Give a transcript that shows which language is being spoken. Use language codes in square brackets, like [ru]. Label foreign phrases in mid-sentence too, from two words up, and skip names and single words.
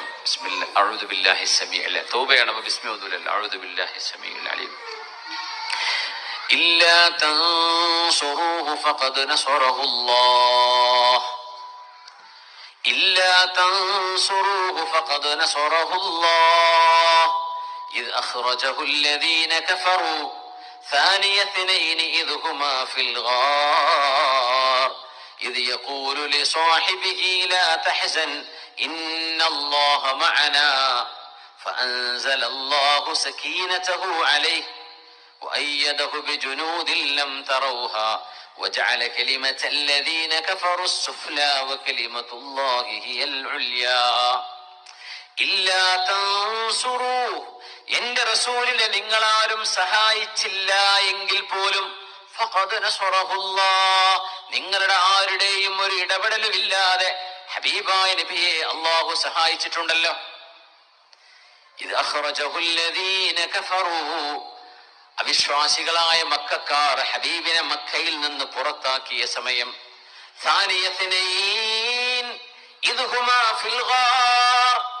[ar] بسم الله أعوذ بالله السميع العليم. [ml] തൗബയാണ്, ബിസ്മി ഓതൂല. [ar] أعوذ بالله السميع العليم. إلا تنصروه فقد نصره الله. إلا تنصروه فقد نصره الله إذ أخرجه الذين كفروا ثاني اثنين إذ هما في الغار إذ يقول لصاحبه لا تحزن إن الله معنا فأنزل الله سكينته عليه وأيده بجنود لم تروها وجعل كلمة الذين كفروا السفلى وكلمة الله هي العليا إلا تنصروه, [ml] എന്റെ റസൂലിനെ നിങ്ങളാരും സഹായിച്ചില്ല എങ്കിൽ പോലും [ar] فقد نصره الله, [ml] നിങ്ങളുടെ ആരുടെയും ഒരു ഇടപെടലുമില്ലാതെ ഹബീബായ നബിയെ അല്ലാഹു സഹായിച്ചിട്ടുണ്ടല്ലോ. [ar] إذ أخرجه الذين كفروا, [ml] അവിശ്വാസികളായ മക്കക്കാർ ഹബീബിനെ മക്കയിൽ നിന്ന് പുറത്താക്കിയ സമയം, [ar] ثاني اثنين إذ هما في الغار,